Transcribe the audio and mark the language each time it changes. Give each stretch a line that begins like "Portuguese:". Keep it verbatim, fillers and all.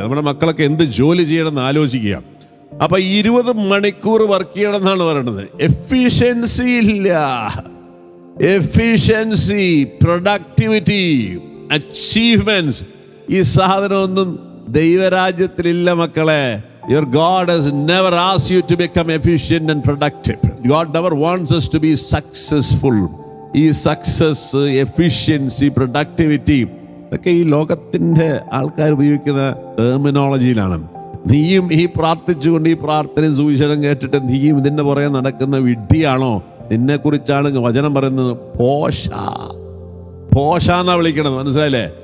Malayalam: നമ്മുടെ മക്കളൊക്കെ എന്ത് ജോലി ചെയ്യണമെന്ന് ആലോചിക്കുക. അപ്പം ഇരുപത് മണിക്കൂർ വർക്ക് ചെയ്യണം എന്നാണ് പറയുന്നത്. എഫിഷ്യൻസി ഇല്ല, എഫിഷ്യൻസി, പ്രൊഡക്ടിവിറ്റി, അച്ചീവ്മെൻറ്റ്സ്, ഈ സാധനമൊന്നും ദൈവരാജ്യത്തിലില്ല മക്കളെ.
English: Your God has never asked you to become efficient and productive. God never wants us to be successful.
Malayalam: ഈ സക്സസ്, എഫിഷ്യൻസി, പ്രൊഡക്ടിവിറ്റി ഇതൊക്കെ ഈ ലോകത്തിൻ്റെ ആൾക്കാർ ഉപയോഗിക്കുന്ന ടെർമിനോളജിയിലാണ്. നീയും ഈ പ്രാർത്ഥിച്ചുകൊണ്ട് ഈ പ്രാർത്ഥനയും സുവിശേഷം കേട്ടിട്ട് നീയും ഇതിൻ്റെ പുറകെ നടക്കുന്ന വിഡ്ഢിയാണോ? നിന്നെക്കുറിച്ചാണ് വചനം പറയുന്നത്. പോഷ പോഷ എന്നാ വിളിക്കണത്, മനസ്സിലായില്ലേ?